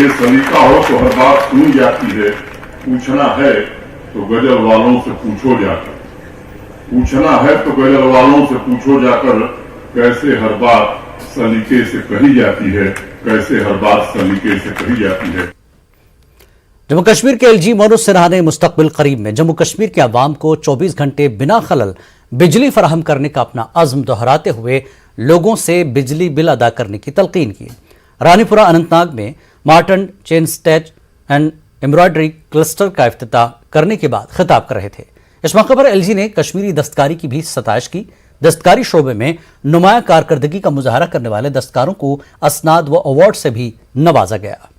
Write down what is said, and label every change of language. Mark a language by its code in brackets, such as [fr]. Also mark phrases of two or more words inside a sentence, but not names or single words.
[ur] یہ سلیقہ ہو تو ہر بات سنی جاتی ہے۔ پوچھنا ہے تو غزل والوں سے پوچھو جا کر، پوچھنا ہے تو غزل والوں سے پوچھو جا کر، کیسے ہر بات سلیقے سے کہی جاتی ہے، کیسے ہر بات سلیقے سے کہی جاتی ہے۔ جموں کشمیر کے LG منوج سنہا نے مستقبل قریب میں جموں کشمیر کے عوام کو 24 گھنٹے بنا خلل بجلی فراہم کرنے کا اپنا عزم دہراتے ہوئے لوگوں سے بجلی بل ادا کرنے کی تلقین کی۔ رانی پورہ اننت ناگ میں مارٹن [en] chain stitch and embroidery cluster [ur] کا افتتاح کرنے کے بعد خطاب کر رہے تھے۔ اس موقع پر LG نے کشمیری دستکاری کی بھی ستائش کی۔ دستکاری شعبے میں نمایاں کارکردگی کا مظاہرہ کرنے والے دستکاروں کو اسناد و ایوارڈ سے بھی نوازا گیا۔